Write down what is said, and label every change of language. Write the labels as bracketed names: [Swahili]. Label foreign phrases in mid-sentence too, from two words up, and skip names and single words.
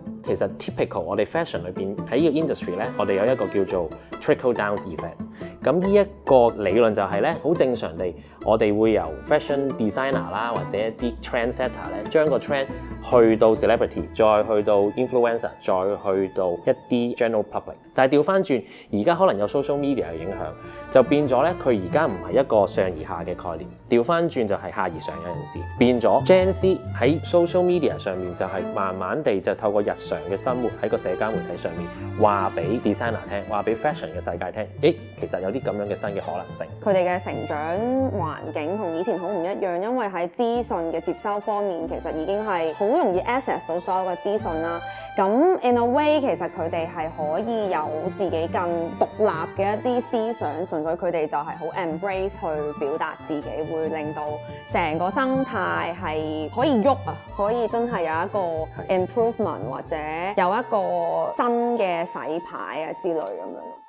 [Cantonese] 其實 typical 我哋 fashion 裏邊喺呢個 industry 咧，我哋有一個叫做 [English] trickle down effect。 [Cantonese] 咁呢一個理論就係咧，好正常地，我哋會由 [English] fashion designer [Cantonese] 啦，或者一啲 trendsetter 咧，將個 trend 去到 celebrity， 再去到 influencer， 再去到一啲 [English] general public。 [Cantonese] 但係調翻轉，而家可能有 [English] social media [Cantonese] 嘅影響，就變咗咧，佢而家唔係一個上而下嘅概念，調翻轉就係下而上，有陣時變咗 Gen Z 喺 [English] social media [Cantonese] 上面就係慢慢地就透過日常嘅生活喺個社交媒體上面話俾 designer 聽，話俾 fashion 嘅世界聽，其實有啲咁樣嘅新嘅可能性。佢哋嘅成長環境同以前好唔一樣，因為喺資訊嘅接收方面，其實已經係好容易 access 到所有嘅資訊啦。咁 [English] in a way [Cantonese] 其實佢哋係可以有自己更獨立嘅一啲思想，純粹佢哋就係好 embrace 去表達自己，會令到成個生態係可以喐啊，可以真係有一個 improvement 或者有一個真嘅洗牌啊之類咁樣。